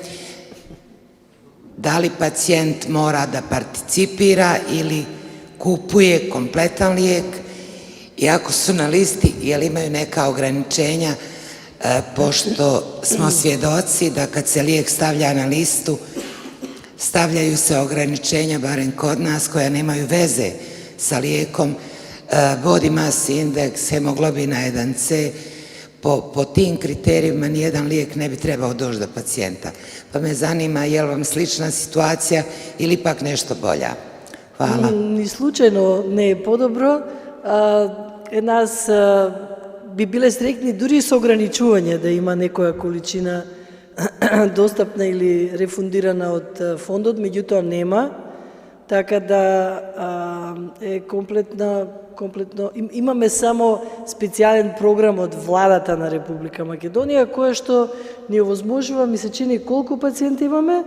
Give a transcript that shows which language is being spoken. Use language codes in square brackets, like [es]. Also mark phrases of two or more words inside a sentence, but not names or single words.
[bs] Da li pacijent mora da participira ili kupuje kompletan lijek? I ako su na listi, je li imaju neka ograničenja, pošto smo svjedoci da kad se lijek stavlja na listu, stavljaju se ograničenja, barem kod nas, koja nemaju veze sa lijekom, [en] body mass index, [bs] hemoglobina 1C, po tim kriterijima nijedan lijek ne bi trebao doći do pacijenta. Pa me zanima je li vam slična situacija ili ipak nešto bolja? Hvala. [mk] Ни случајно не е подобро. Нас би биле среќни дури со ограничување да има некоја количина достапна или рефундирана од фондот, меѓутоа нема. Така да е комплетно имаме само специјален програм од владата на Република Македонија која што ни овозможува, ми се чини колку пациенти имаме?